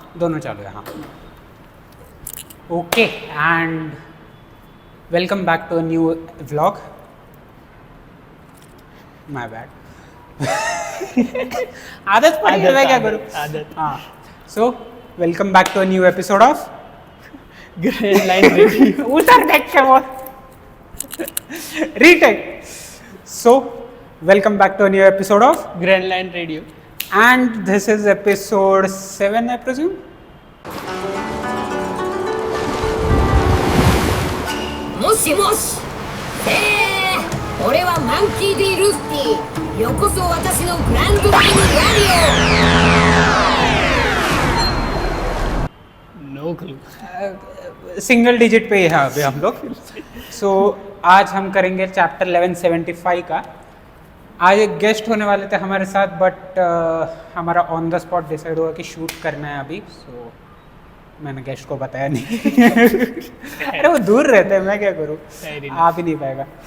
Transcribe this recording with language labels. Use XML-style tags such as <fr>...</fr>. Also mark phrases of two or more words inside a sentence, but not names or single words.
<hi>दोनों चालू है हाँ</hi> <en>okay and welcome back to a new vlog my bad</en> <hi>आदत पड़ी है मैं क्या करूँ आदत</hi> <en>हाँ so welcome back to a new episode of ग्रैंड लाइन रेडियो।</en> <hi>उधर देख के बोल</hi> <en>retake so welcome back to a new episode of ग्रैंड लाइन रेडियो। and this is episode 7 I presume</en> <ja>もしもし俺はマンキー・ディ・ルスティよこそ私のグランドラインラ</ja> <en>no clue. single digit</en> <hi>पे ही है अभी हम लोग सो आज हम करेंगे चैप्टर 1175 का आज एक गेस्ट होने वाले थे हमारे साथ बट हमारा</hi> <en>on the spot</en> <hi>डिसाइड हुआ कि शूट करना है अभी सो मैंने गेस्ट को बताया नहीं अरे वो दूर रहते हैं मैं क्या करूँ आ भी नहीं पाएगा</hi>